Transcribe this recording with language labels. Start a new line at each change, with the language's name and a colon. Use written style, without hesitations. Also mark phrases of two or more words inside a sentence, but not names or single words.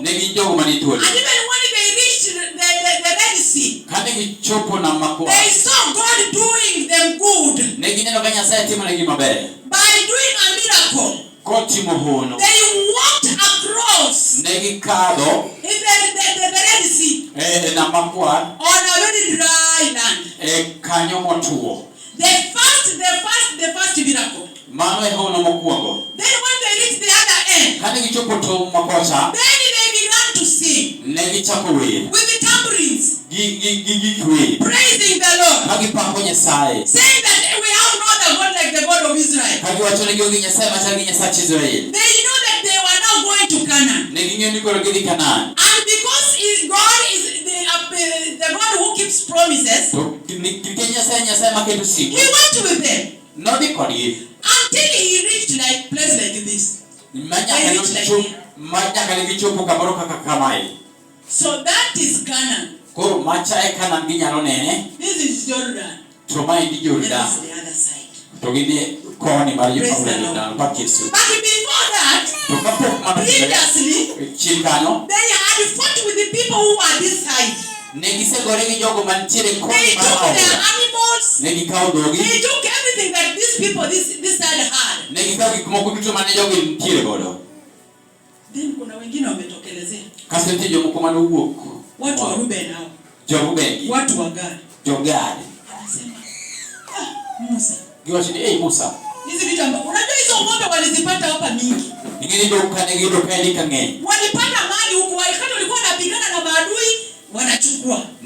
English: And even when they reached the Red Sea, they saw God doing them good by doing a miracle. They walked across the Red Sea on a very dry land. The first miracle.
Luo (Kenya and Tanzania): Mano e hono mokuongo.
English: Then when they reach the other end,
Luo (Kenya and Tanzania): kane gichopo to makocha,
English: then they began to sing.
Luo (Kenya and Tanzania): Ne gichako wer.
English: With the tambourines.
Luo (Kenya and Tanzania): Gi
English: praising the Lord.
Luo (Kenya and Tanzania): Magipako Nyasaye.
English: Saying that we have no other God like the God of Israel.
Luo (Kenya and Tanzania): Kagiwacho ne gionge Nyasaye machal gi Nyasach Israel.
English: They know that they were now going to Canaan.
Luo (Kenya and Tanzania): Ne ging'eyo ni koro gidhi Canaan.
English: And because God is the God who keeps promises,
Luo (Kenya and Tanzania): to nikech Nyasaye maketo siko.
English: He went with them.
Luo (Kenya and Tanzania): Nodhi kodgi.
English: Until he reached like place like this.
Luo (Kenya and Tanzania): Manyaka ne gichopo kamoro kaka kamae.
English: So that is Canaan.
Luo (Kenya and Tanzania): Koro macha e Canaan ginyalo nene.
English: This is Jordan.
Luo (Kenya and Tanzania): To maendi Jordan.
English: This is the other side.
Luo (Kenya and Tanzania): To gidhi koni mar Jordan pak Yesu.
English: But before that, previously, they had fought with the people who are this side. They took their animals. They took everything that these people this side had.
Swahili: Then kuna wengine wametokelezea. Watu wa Ruben hao. Watu wa Gad. Anasema, Musa. Musa. Hizi vitu ambapo unajua hizo ng'ombe walizipata hapa mingi. Walipata mali huko, wakati walikuwa wanapigana na maadui wanachukua.